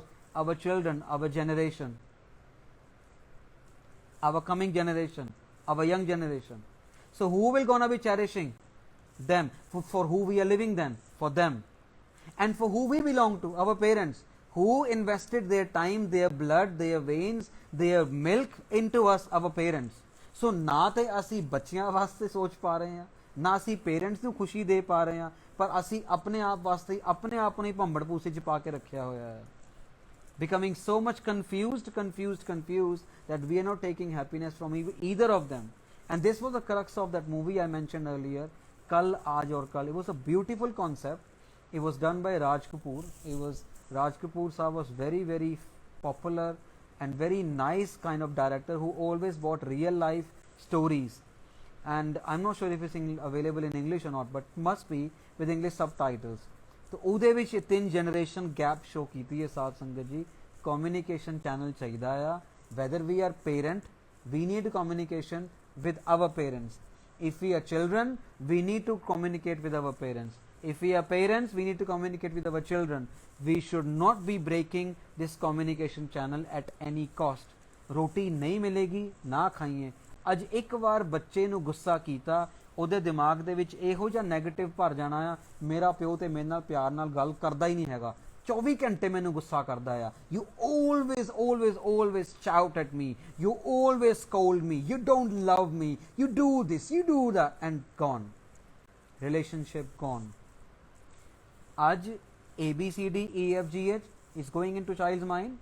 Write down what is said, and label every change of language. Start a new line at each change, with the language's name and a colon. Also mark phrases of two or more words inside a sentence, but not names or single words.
English: Our children, our generation, our coming generation, our young generation. So who will gonna be cherishing them? For who we are living then? For them. And for who we belong to? Our parents, who invested their time, their blood, their veins, their milk into us, our parents.
Punjabi: So ਨਾ ਤੋ ਅਸੀ ਬੱਚੀਆਂ ਵਾਸਤੇ ਸੋਚ ਪਾ ਰਹੇ ਹੈਂ, ਨਾ ਅਸੀ ਪੇਰੈਂਟਸ ਨੂੰ ਖੁਸ਼ੀ ਦੇ ਪਾ ਰਹੇ ਹੈਂ, ਪਰ ਅਸੀ ਅਪਣੇ ਆਪ ਵਾਸਤੇ ਅਪਣੇ ਆਪ ਨੂੰ ਭੰਬੜ ਭੂਸੇ ਚ ਪਾ ਕੇ ਰੱਖਿਆ ਹੋਇਆ ਹੈ.
English: Becoming so much confused that we are not taking happiness from either of them. And this was the crux of that movie I mentioned earlier, Kal, Aaj aur Kal. It was a beautiful concept. It was done by Raj Kapoor. Raj Kapoor sir was very, very popular and very nice kind of director who always brought real life stories. And I'm not sure if it's available in English or not, but must be with English subtitles.
Punjabi: तो ਉਹਦੇ ਵਿੱਚ 3
English: generation gap show
Punjabi: ਕੀਤੀ ਹੈ ਸਾਧ ਸੰਗਤ ਜੀ.
English: Communication channel
Punjabi: ਚਾਹੀਦਾ ਆ.
English: Whether we are parent, we need communication with our parents. If we are children, we need to communicate with our parents. If we are parents, we need to communicate with our children. We should not be breaking this communication channel at any cost.
Punjabi: ਰੋਟੀ ਨਹੀਂ ਮਿਲੇਗੀ ਨਾ ਖਾਈਏ. ਅੱਜ ਇੱਕ ਵਾਰ ਬੱਚੇ ਨੂੰ ਗੁੱਸਾ ਕੀਤਾ, ਉਹਦੇ ਦਿਮਾਗ ਦੇ ਵਿੱਚ ਇਹੋ ਜਿਹਾ ਨੈਗੇਟਿਵ ਭਰ ਜਾਣਾ ਆ, ਮੇਰਾ ਪਿਓ ਤੇ ਮੇਰੇ ਨਾਲ ਪਿਆਰ ਨਾਲ ਗੱਲ ਕਰਦਾ ਹੀ ਨਹੀਂ ਹੈਗਾ, 24 ਘੰਟੇ ਮੈਨੂੰ ਗੁੱਸਾ ਕਰਦਾ ਆ.
English: You always shout at me, you always scold me, you don't love me, you do this, you do that, and gone. Relationship gone. आज ABCDEFGH is going into child's mind.